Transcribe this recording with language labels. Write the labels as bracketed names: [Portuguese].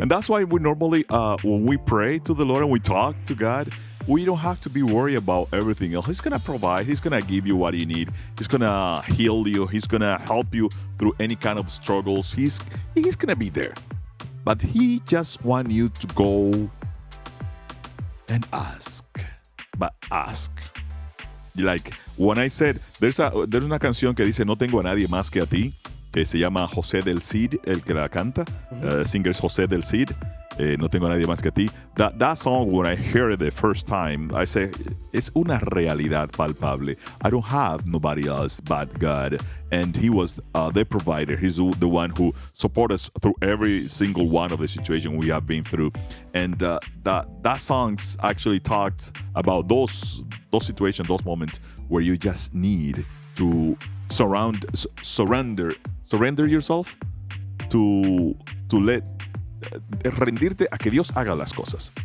[English] And that's why we normally, when we pray to the Lord and we talk to God, we don't have to be worried about everything else. He's going to provide. He's going to give you what you need. He's going to heal you. He's going to help you through any kind of struggles. He's going to be there. But he just wants you to go and ask. But ask. Like when I said, there's [Spanish] una canción que dice, no tengo a nadie más que a ti, que se llama José del Cid, el que la canta. Singer es José del Cid. No tengo a nadie más que a ti. [English] That song, when I heard it the first time, I say, it's [Spanish] una realidad palpable. [English] I don't have nobody else but God. And he was the provider. He's the one who supported us through every single one of the situations we have been through. And that songs actually talked about those situations, those moments where you just need to surrender yourself to let [Spanish] rendirte a que Dios haga las cosas.